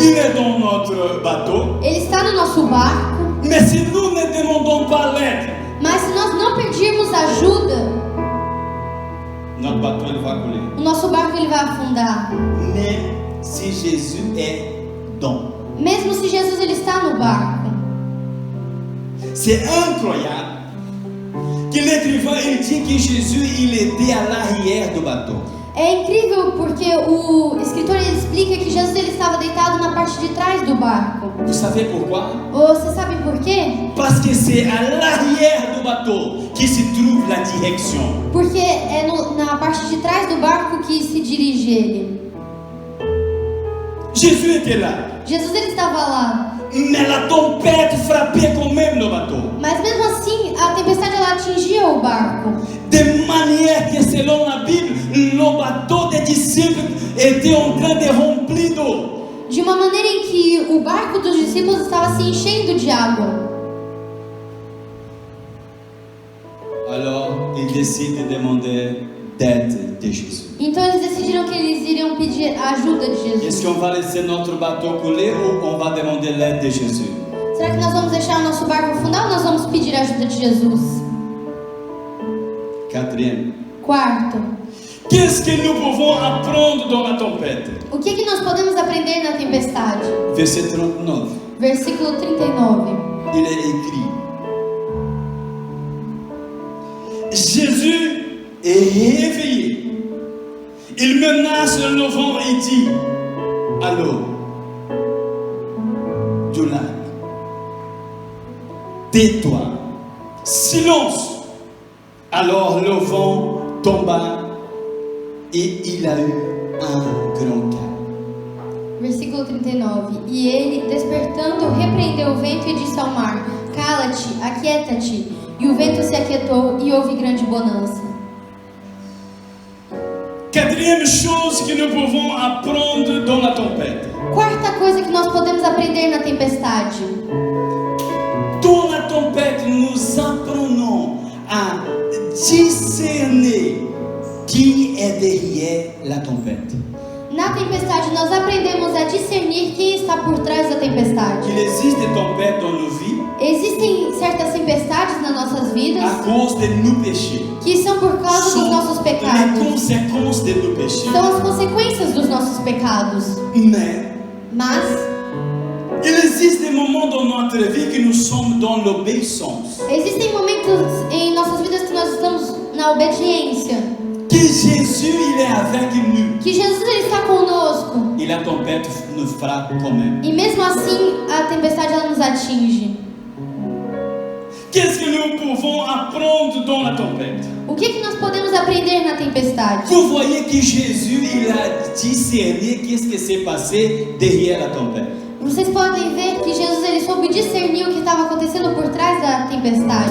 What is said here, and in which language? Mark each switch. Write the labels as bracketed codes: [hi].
[fr] Il est dans notre bateau. [pt] Ele está no nosso barco. [fr] Mais si nous ne demandons pas l'aide, [pt] Mas se nós não pedirmos ajuda, [fr] notre bateau il va couler. [pt] o nosso barco ele vai afundar. [fr] Mais si Jésus est dans, [pt] Mesmo se Jesus ele está no barco. [fr] c'est incroyable que l'écrivain il dit que Jésus il était à l'arrière du bateau. [pt] É incrível porque o escritor ele explica que Jesus ele estava deitado na parte de trás do barco. [fr] Vous savez pourquoi? [pt] Você sabe por quê? [fr] Parce que c'est à l'arrière du bateau que se trouve la direction. [pt] Porque é na parte de trás do barco que se dirige ele. [fr] Jésus était là. [pt] Jesus ele estava lá. [fr] Mais la tempête frappait quand même le bateau. [pt] Mas mesmo assim, a tempestade ela atingia o barco. [fr] De manière que selon la Bible, le bateau des disciples était en train de remplir d'eau. [pt] De uma maneira em que o barco dos discípulos estava se enchendo de água. [fr] Alors, ils décident de demander d'aide de Jésus. [pt] Então eles decidiram que eles iriam pedir a ajuda de Jesus. [fr] Est-ce qu'on va laisser notre bateau couler ou on va demander l'aide de Jésus? [pt] Será que nós vamos deixar o nosso barco afundar ou nós vamos pedir a ajuda de Jesus? [fr] Quatrième. [pt] Quarto, [fr] Qu'est-ce que nous pouvons apprendre dans la tempête? [pt] o que nós podemos aprender na tempestade? [fr] Verset 39. [pt] Versículo 39. [fr] Il est écrit: Jésus est réveillé. Il menace le vent et dit à l'eau du lac: tais-toi, silence. Alors le vent tomba et il a eu un grand calme. [pt] Versículo 39. E ele, despertando, repreendeu o vento e disse ao mar: Cala-te, aquieta-te. E o vento se aquietou e houve grande bonança. [fr] Quatrième chose que nous pouvons apprendre dans la tempête. [pt] Quarta coisa que nós podemos aprender na tempestade. [fr] Dans la tempête, nous apprenons à discerner qui est derrière la tempête. [pt] Na tempestade, nós aprendemos a discernir quem está por trás da tempestade. [fr] Il existe des tempêtes dans nos vies [pt] Existem certas tempestades nas nossas vidas [fr] à cause de nos péchés. [pt] que são por causa dos nossos [fr] les [pt] pecados. [fr] conséquences de nos péchés. [pt] São as consequências dos nossos pecados. Mas [fr] Il existe des moments dans notre vie que nous sommes dans l'obéissance. [pt] existem momentos em nossas vidas que nós estamos na obediência. [fr] Que Jésus, il est avec nous. [pt] Que Jesus ele está conosco. [fr] Et la tempête nous frappe quand même. [pt] E mesmo assim, a tempestade ela nos atinge. [fr] Qu'est-ce que nous pouvons apprendre dans la tempête? [pt] O que nós podemos aprender na tempestade? [fr] Vous voyez que Jésus, il a discerné qu'est-ce qui s'est passé derrière la tempête. [pt] Vocês podem ver que Jesus ele soube discernir o que estava acontecendo por trás da tempestade.